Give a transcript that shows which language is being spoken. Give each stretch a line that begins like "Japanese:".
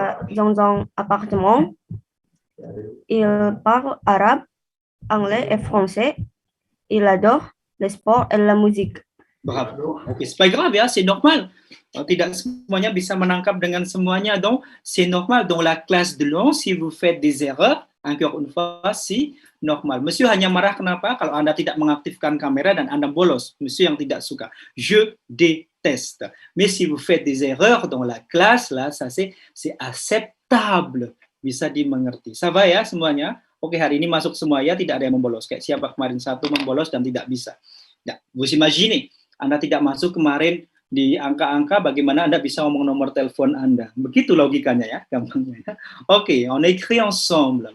French: Dans un appartement. Il parle arabe, anglais et français. Il adore le sport et la musique. Bravo. Oke, c'est pas grave ya, c'est normal.
Indonesian: Tidak semuanya bisa menangkap dengan semuanya,
French: donc c'est normal. Dans la classe de langue, si vous faites des erreurs, encore une fois, c'est normal.
Indonesian: Monsieur hanya marah kenapa? Kalau Anda tidak mengaktifkan kamera dan Anda bolos. Monsieur yang tidak suka.
French: Je déteste. Mais si vous faites des erreurs dans la classe, là, ça c'est acceptable.
Indonesian: Bisa dimengerti.
French: Ça va
Indonesian: ya semuanya? Oke, hari ini masuk semua ya, tidak ada yang membolos. Kayak siapa kemarin satu membolos dan tidak bisa. Nah,
French: vous imaginez,
Indonesian: Anda tidak masuk kemarin di angka-angka, bagaimana Anda bisa ngomong nomor telepon Anda. Begitu logikanya ya, gampangnya. Oke,
French: on écrit ensemble.